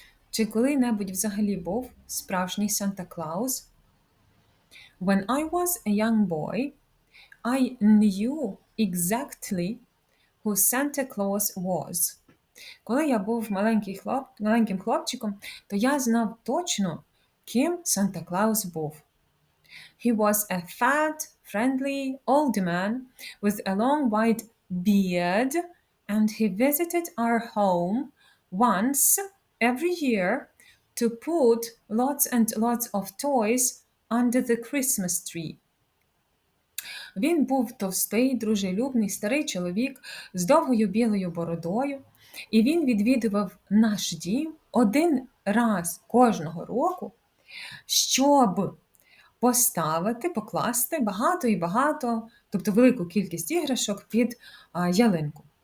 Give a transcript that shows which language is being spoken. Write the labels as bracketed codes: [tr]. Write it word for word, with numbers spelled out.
[uk] Чи коли-небудь взагалі був справжній Санта Клаус? [en] When I was a young boy, I knew exactly who Santa Claus was. [uk] Коли я був маленький хлоп, маленьким хлопчиком, то я знав точно, ким Санта Клаус був. [en] He was a fat, friendly old man with a long white beard, and he visited our home once every year to put lots and lots of toys under the Christmas tree. [uk] Він був товстий, дружелюбний старий чоловік з довгою білою бородою, і він відвідував наш дім один раз кожного року, щоб поставити, покласти багато і багато, тобто велику кількість іграшок під а, ялинку.